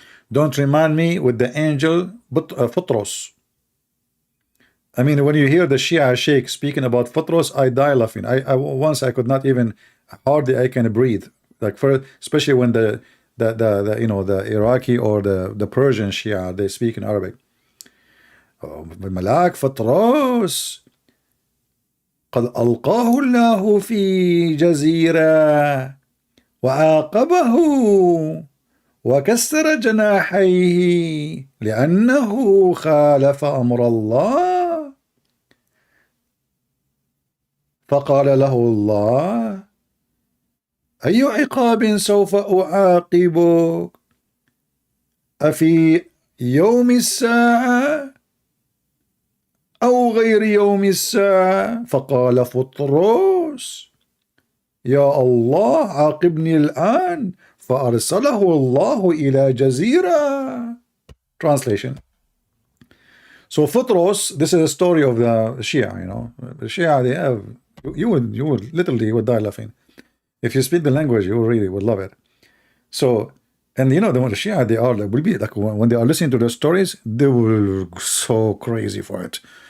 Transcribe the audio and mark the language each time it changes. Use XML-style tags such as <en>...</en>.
<en>Don't remind me with the angel Futros. I mean, when you hear the Shia Sheikh speaking about Futros, I die laughing. Once I could not even, hardly I can breathe. Like especially when the you know, the Iraqi or the Persian Shia, they speak in Arabic.</en> <ar>الملاك فطروس قد ألقاه الله في جزيرة وعاقبه وكسر جناحيه لأنه خالف أمر الله فقال له الله أي عقاب سوف أعاقبك أفي يوم الساعة أو غير يوم الساعة فقال فطروس يا الله عاقبني الآن فأرسله الله إلى جزيرة.</ar> <en>Translation. So Futros, this is a story of the Shia, you know. The Shia, they have, you would literally would die laughing. If you speak the language, you really would love it. So, and you know, the Shia, they are like, will be like, when they are listening to the stories, they will go so crazy for it.</en>